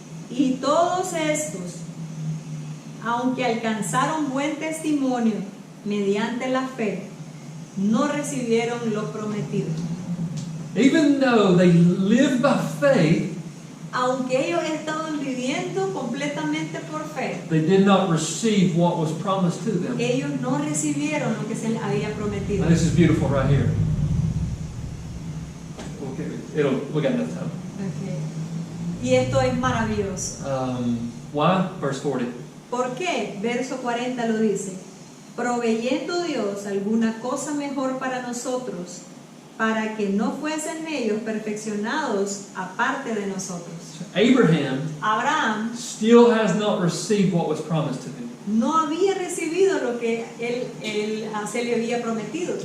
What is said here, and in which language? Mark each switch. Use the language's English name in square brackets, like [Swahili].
[Spanish] Y todos estos, aunque alcanzaron buen testimonio mediante la fe, no recibieron lo prometido. [English] Even though they live by faith, [Spanish] Aunque ellos estaban viviendo completamente por fe, [English] they did not receive what was promised to them. [Spanish] ellos no recibieron lo que se les había prometido. [English] Now, this is beautiful right here. Okay, we got enough time. [Spanish] Okay. Y esto es maravilloso. [English] Why? Verse 40. [Spanish] ¿Por qué? Verso 40 lo dice. Proveyendo Dios alguna cosa mejor para nosotros, para que no fuesen ellos perfeccionados aparte de nosotros. [English] Abraham [Spanish] Abraham [English] still has not received what was promised to him. [Spanish] no había recibido lo que se le había prometido.